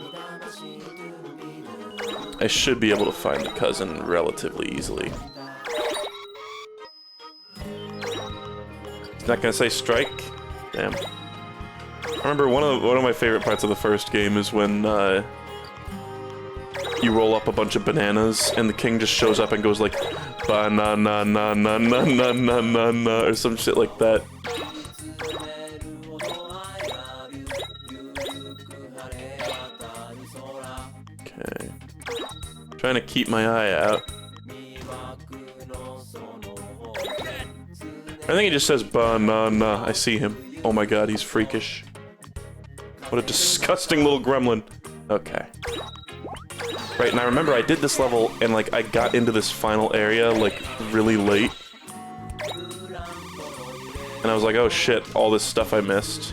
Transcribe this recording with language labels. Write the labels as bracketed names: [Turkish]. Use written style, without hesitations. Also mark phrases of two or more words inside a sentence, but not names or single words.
[English] I should be able to find the cousin relatively easily. He's not gonna say strike? Damn. I remember one of my favorite parts of the first game is when you roll up a bunch of bananas and the king just shows up and goes like ba-na-na-na-na-na-na-na-na or some shit like that. Okay. Trying to keep my eye out. I think he just says ba-na-na. I see him. Oh my god, he's freakish. What a disgusting little gremlin. Okay. Right, and I remember I did this level, and, like, I got into this final area, like, really late. And I was like, oh shit, all this stuff I missed.